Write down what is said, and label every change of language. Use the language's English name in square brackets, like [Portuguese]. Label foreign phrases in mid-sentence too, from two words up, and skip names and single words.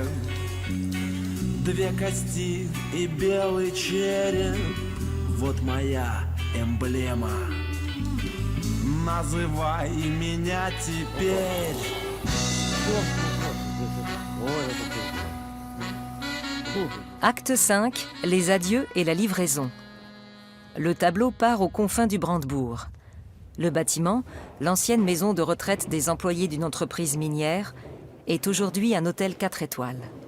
[Russian] Две кости и белый череп — вот моя эмблема. Называй меня теперь. [French] Acte 5, les adieux et la livraison. Le tableau part aux confins du Brandebourg. Le bâtiment, l'ancienne maison de retraite des employés d'une entreprise minière, est aujourd'hui un hôtel 4 étoiles.